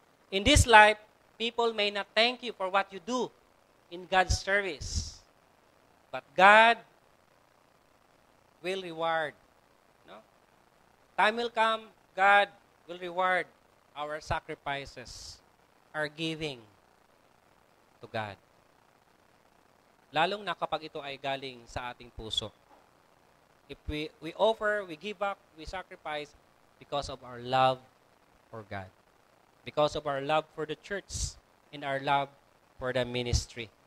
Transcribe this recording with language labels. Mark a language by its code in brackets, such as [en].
[en] In this life, people may not thank you for what you do in God's service. But God will reward. No? Time will come, God will reward our sacrifices, our giving to God. [tl] Lalong na kapag ito ay galing sa ating puso. [en] If we offer, we give up, we sacrifice because of our love for God. Because of our love for the church and our love for the ministry.